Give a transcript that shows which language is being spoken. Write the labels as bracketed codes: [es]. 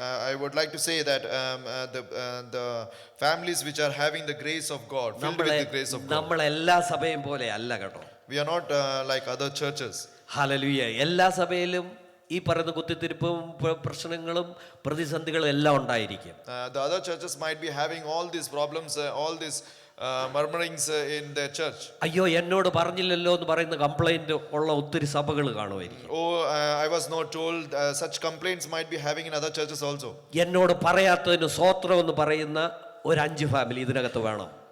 [en] I would like to say that the families which are having the grace of God, filled with the grace of God. [ml] നമ്മൾ എല്ലാ സഭയും പോലെ അല്ല കേട്ടോ. [en] We are not like other churches. [ml] Hallelujah. എല്ലാ സഭയിലും ഈ പറയുന്ന കുത്തിത്തിരിപ്പും പ്രശ്നങ്ങളും പ്രതിസന്ധികളും എല്ലാം ഉണ്ടായിരിക്കും. [en] The other churches might be having all these problems, all these murmurings in their church. [ml] അയ്യോ, എന്നോട് പറഞ്ഞില്ലല്ലോ എന്ന് പറയുന്ന കംപ്ലൈന്റ് ഉള്ള ഒത്തിരി സഭകൾ കാണുമായിരിക്കും. [en] I was not told. Such complaints might be having in other churches also. [ml] എന്നോട് പറയാത്തതിന് സ്വോത്രം എന്ന് പറയുന്ന ഒരു 5 ഫാമിലി ഇതിനകത്ത് വേണം.